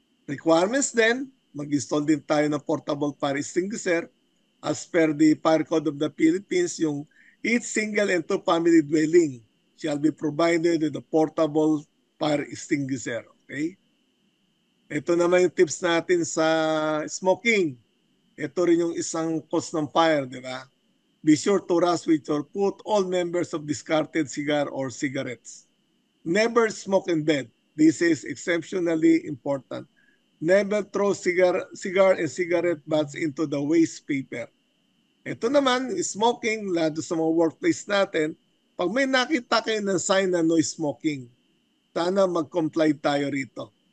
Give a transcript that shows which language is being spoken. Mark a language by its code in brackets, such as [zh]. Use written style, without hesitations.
[en] Requirements then, [tl] mag-install din tayo ng [en] portable fire extinguisher as per the Fire Code of the Philippines, yung each single and two family dwelling shall be provided with a portable fire extinguisher. [tl] Okay? Ito naman yung tips natin sa smoking. Ito rin yung isang cause ng fire, di ba? [en] Be sure to rush with or put all members of discarded cigar or cigarettes. Never smoke in bed. This is exceptionally important. Never throw cigar and cigarette butts into the waste paper. [tl] Ito naman, smoking, lalo sa mga workplace natin, pag may nakita kayo ng sign na no smoking, sana mag-comply tayo rito.